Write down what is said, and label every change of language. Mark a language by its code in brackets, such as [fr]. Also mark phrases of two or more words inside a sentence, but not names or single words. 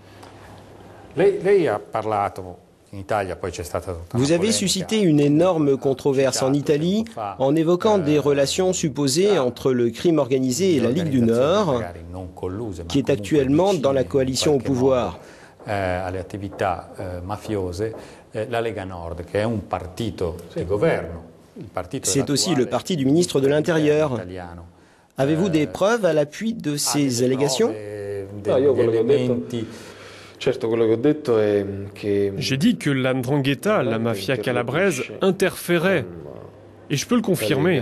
[fr] Vous avez suscité une énorme controverse en Italie en évoquant des relations supposées entre le crime organisé et la Ligue du Nord, qui est actuellement dans la coalition au pouvoir. [it] Alle attività mafiose, la Lega Nord, che è un partito di governo. [fr] C'est aussi le parti du ministre de l'Intérieur. Avez-vous des preuves à l'appui de ces allégations? J'ai dit que la 'Ndrangheta, la mafia calabraise, interférait. Et je peux le confirmer.